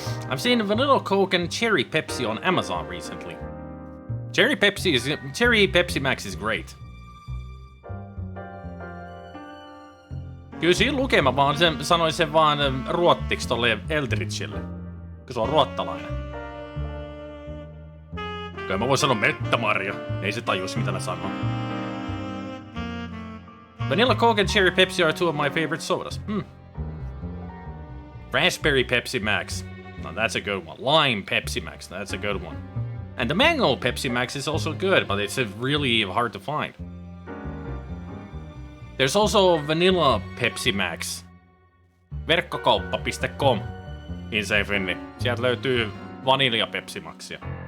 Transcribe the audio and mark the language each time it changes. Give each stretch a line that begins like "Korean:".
English: I've seen Vanilla Coke and Cherry Pepsi on Amazon recently. Cherry Pepsi Max is great.
Finnish: Kyllä siinä lukema vaan sanoin sen vaan ruottiksi tolle Eldritchille. Kun se on ruottalainen. Kyllä mä voin sanoa Mettämarja. Ei se tajus mitä mä sanon.
English: Vanilla Coke and Cherry Pepsi are 2 of my favorite sodas. Raspberry Pepsi Max. Now that's a good one. Lime Pepsi Max, that's a good one. And the Mango Pepsi Max is also good, but it's really hard to find. There's also Vanilla Pepsi Max.
Finnish: Verkkokauppa.com in Finni. Sieltä löytyy Vanilja Pepsi Maxia.